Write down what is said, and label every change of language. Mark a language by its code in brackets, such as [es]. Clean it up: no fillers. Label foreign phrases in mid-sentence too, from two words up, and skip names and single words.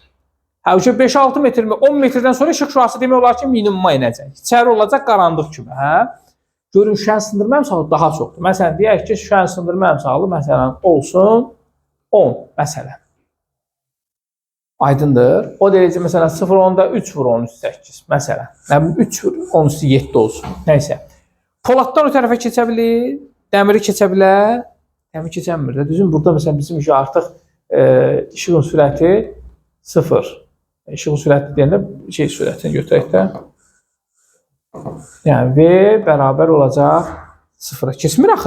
[az] 5-6 metr mi, 10 metrdən sonra işıq şüası demək olar ki, minimuma inəcək. İçəri olacaq qaranlıq kimi. Görün, şüşənin sındırma əmsalı daha çoxdur. Məsələn, deyək ki, şüşənin sındırma əmsalı məsələn olsun 10 məsələn. Aydındır. [tr] O derece mesela 0-10'da 3 vur 10 üstü 8 mesela. Yani 3 vur 10 üstü 7 olsun. Neyse. Polatdan o tarafa keçebilir. [az] Dəmiri keçebilir. Dəmir keçəmir də. Düzün burada mesela bizim artıq işığın sürəti 0. İşığın sürəti deyəndə sürətini götürək də. Yəni V bərabər olacaq 0'a. Keçmir axı.